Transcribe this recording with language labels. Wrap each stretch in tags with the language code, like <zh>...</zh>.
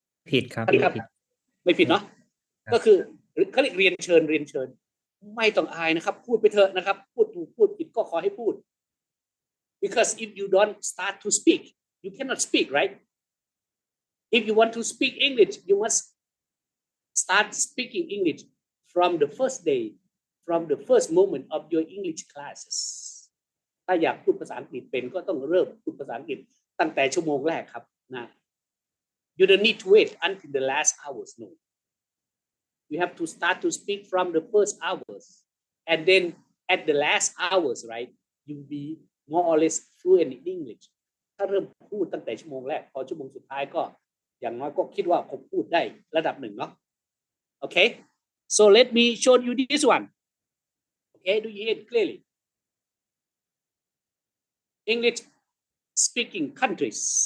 <th>ผิดครับ ไม่ผิดเนาะ ก็คือเขาเรียกเรียนเชิญไม่ต้องอายนะครับ พูดไปเถอะนะครับ พูดถูกพูดผิดก็ขอให้พูด</th> <en>because if you don't start to speak you cannot speak, right? If you want to speak English you must start speaking English from the first day, from the first moment of your English classes.</en> <th>ถ้าอยากพูดภาษาอังกฤษเป็นก็ต้องเริ่มพูดภาษาอังกฤษตั้งแต่ชั่วโมงแรกครับนะ</th> <en>You don't need to wait until the last hours, no. You have to start to speak from the first hours, and then at the last hours, right? You'll be more or less fluent in English.</en> <th>ถ้าเริ่มพูดตั้งแต่ชั่วโมงแรกพอชั่วโมงสุดท้ายก็อย่างน้อยก็คิดว่าผมพูดได้ระดับหนึ่งเนาะ</th> <en>Okay, so let me show you this one. Okay, do you hear it clearly? English speaking countries.</en>